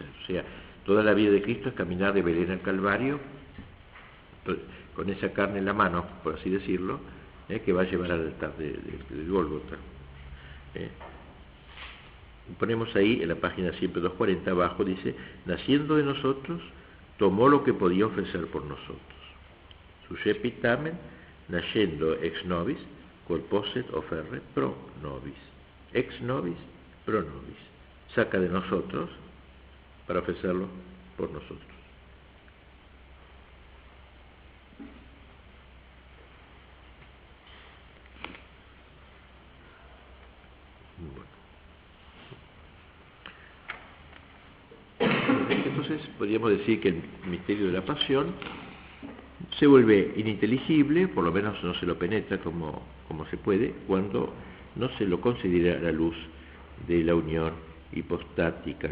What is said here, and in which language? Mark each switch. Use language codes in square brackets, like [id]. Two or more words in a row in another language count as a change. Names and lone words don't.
[es] O sea, toda la vida de Cristo es caminar de Belén al Calvario con esa carne en la mano, por así decirlo, que va a llevar al altar del Gólgota. Ponemos ahí en la página siempre 240 abajo, dice: naciendo de nosotros, tomó lo que podía ofrecer por nosotros. [la] Suscepit tamen, nascendo ex nobis, quod posset offerre pro nobis. Ex nobis, pro nobis. [es] Saca de nosotros para ofrecerlo por nosotros. Entonces podríamos decir que el misterio de la pasión se vuelve ininteligible, por lo menos no se lo penetra como se puede, cuando no se lo considera a la luz de la unión hipostática.